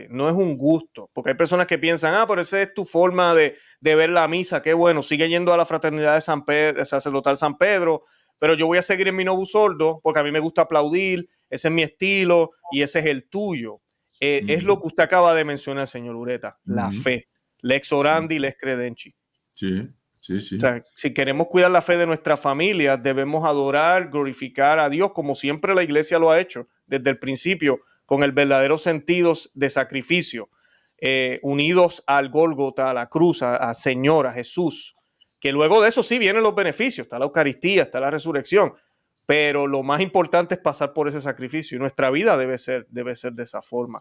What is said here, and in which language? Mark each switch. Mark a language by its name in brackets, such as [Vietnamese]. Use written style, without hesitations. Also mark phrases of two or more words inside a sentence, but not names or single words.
[Spanish] No es un gusto, porque hay personas que piensan, pero esa es tu forma de ver la misa, qué bueno, sigue yendo a la Fraternidad de San Pedro, sacerdotal San Pedro, pero yo voy a seguir en mi Novus Ordo porque a mí me gusta aplaudir, ese es mi estilo y ese es el tuyo. Es lo que usted acaba de mencionar, señor Ureta, la fe, [Latin] lex orandi, lex credenci. [Spanish] Sí. Sí, sí. O sea, si queremos cuidar la fe de nuestra familia, debemos adorar, glorificar a Dios como siempre la iglesia lo ha hecho desde el principio, con el verdadero sentido de sacrificio, unidos al Gólgota, a la cruz, a Señor, a Jesús, que luego de eso sí vienen los beneficios, está la Eucaristía, está la resurrección, pero lo más importante es pasar por ese sacrificio y nuestra vida debe ser de esa forma.